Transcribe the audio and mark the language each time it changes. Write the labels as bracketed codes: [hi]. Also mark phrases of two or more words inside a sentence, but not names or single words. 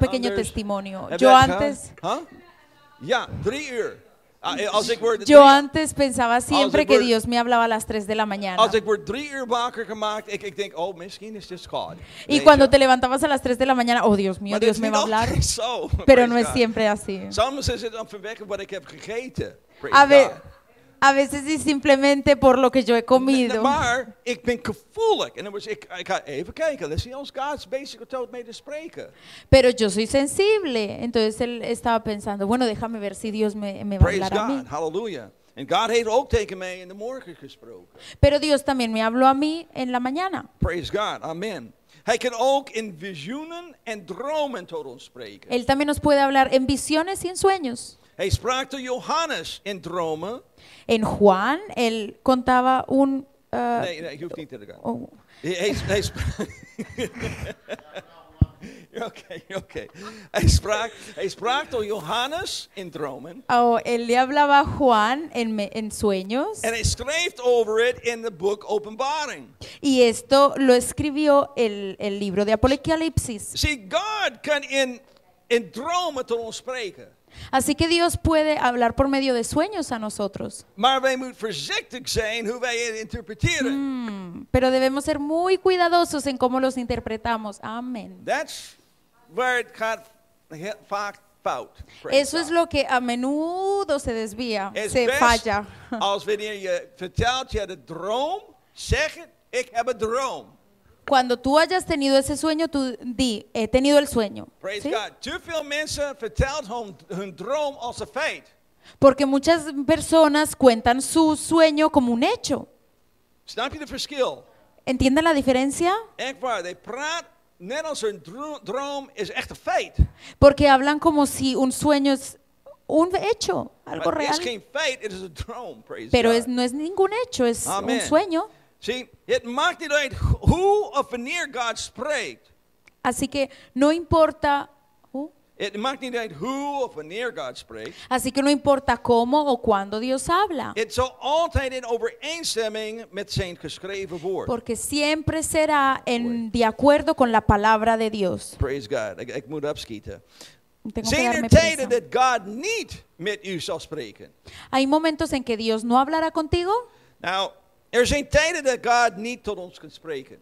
[nl] Iemand [es] pequeño [nl] anders? [es] testimonio. [nl] Heb [es] Yo [nl] jij het [es] antes, [nl] gehad? Huh? Ja, 3 uur. Als ik word [es] yo antes pensaba siempre [nl] ik [es] que [nl] word- [es] Dios me hablaba a las 3 de la mañana. [nl] Als ik word 3 uur wakker gemaakt, ik denk, oh, misschien is dit God. [es] Y cuando te levantabas a las 3 de la mañana, oh Dios mío, [nl] Maar [es] Dios [nl] dit [es] me [nl] is [es] va a [nl] niet [es] hablar. [nl] altijd zo. [es] Pero [en] Praise [es] no es [en] God. [es] siempre así. [nl] Soms is het dan vanwege wat ik heb gegeten. [en] Praise [es] A, ve- [en] God. [es] a veces es simplemente por lo que yo he comido. [nl] Maar ik ben gevoelig. En dan was ik ga even kijken. Dan zie je als God is bezig tot mij te spreken. [es] Pero yo soy sensible. Entonces él estaba pensando, bueno, déjame ver si Dios me va a [en] Praise [es] hablar a mí. [en] God. Hallelujah. [nl] En God heeft ook tegen mij in de morgen gesproken. [es] Pero Dios también me habló a mí en la mañana. [en] Praise God. Amen. [nl] Hij kan ook in visioenen en dromen tot ons spreken. [es] Él también nos puede hablar en visiones y en sueños. [nl] Hij sprak tot Johannes in dromen. [es] En Juan, él contaba un... [nl] Nee, je hoeft niet te gaan. oh, Hij sprak... Oké. Hij sprak tot Johannes in dromen. [es] él le hablaba a Juan en sueños. [nl] En hij schreef over het in het boek Openbaring. [es] Y esto lo escribió el libro de Apocalipsis. [nl] See, God kan in dromen tot ons spreken. [es] Así que Dios puede hablar por medio de sueños a nosotros. [nl] Maar wij moeten voorzichtig zijn hoe wij het interpreteren. [es] Pero debemos ser muy cuidadosos en cómo los interpretamos. Amén. [en] That's where it [nl] gaat vaak fout. [en] Praise [es] Eso es [en] God. [es] lo que a menudo se desvía, [nl] Het is [es] se [nl] best [es] falla. [nl] als wanneer je vertelt je de droom, zeg het, ik heb een droom. [es] Cuando tú hayas tenido ese sueño, tú di, he tenido el sueño. [en] Praise [es] ¿Sí? [en] God. [nl] Te veel mensen vertellen hun droom als een feit. [es] Porque muchas personas cuentan su sueño como un hecho. [nl] Snap je de verschil? [es] ¿Entienden la diferencia? [nl] Echt waar, they praat net als een droom is echt een feit. [es] Porque hablan como si un sueño es un hecho, algo [nl] Maar het is [es] real. [nl] geen feit, het is een droom. [en] Praise [es] Pero [en] God. [es] no es ningún hecho, es [en] Amen. [es] un sueño. [nl] Zie, het maakt niet uit hoe of wanneer God spreekt. [es] Así que no importa, [nl] Het maakt niet uit hoe of wanneer God spreekt. [es] así que no importa cómo o cuándo Dios habla. [nl] Het zal altijd in overeenstemming met zijn geschreven woord. [es] Porque siempre será de acuerdo con la palabra de Dios. [en] Praise God. [nl] Ik moet opschieten. [es] Tengo que [nl] Zijn [es] darme [nl] er tijden [es] prisa. [nl] dat God niet met u zal spreken? [es] Hay momentos en que Dios no hablará contigo. [nl] Nou, er zijn tijden dat God niet tot ons kan spreken.